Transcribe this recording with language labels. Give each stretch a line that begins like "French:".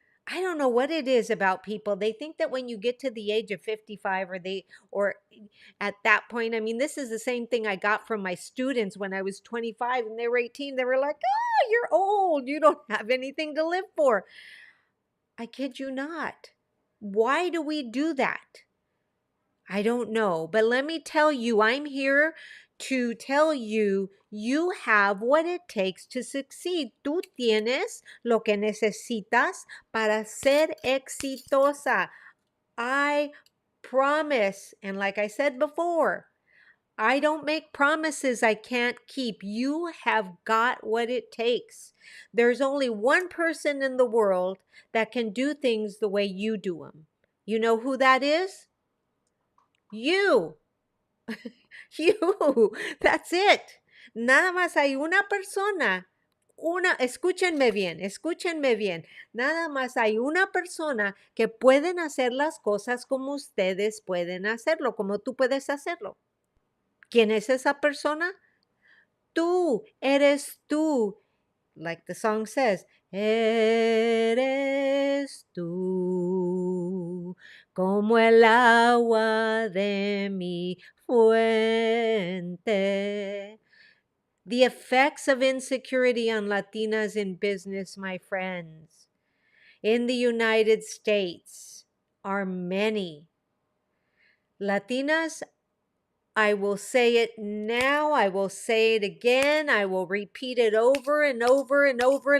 English: I don't know what it is about people. They think that when you get to the age of 55 or at that point, I mean, this is the same thing I got from my students when I was 25 and they were 18. They were like, oh, you're old. You don't have anything to live for. I kid you not. Why do we do that? I don't know. But let me tell you, I'm here to tell you, you have what it takes to succeed.
Spanish: Tú tienes lo que necesitas para ser exitosa.
English: I promise. And like I said before, I don't make promises I can't keep. You have got what it takes. There's only one person in the world that can do things the way you do them. You know who that is? You. You. That's it.
Spanish: Nada más hay una persona. Escúchenme bien. Nada más hay una persona que pueden hacer las cosas como ustedes pueden hacerlo, como tú puedes hacerlo. ¿Quién es esa persona? Tú, eres tú.
English: Like the song says,
Spanish: eres tú, como el agua de mi fuente.
English: The effects of insecurity on Latinas in business, my friends, in the United States are many. Latinas, I will say it now, I will say it again, I will repeat it over and over and over.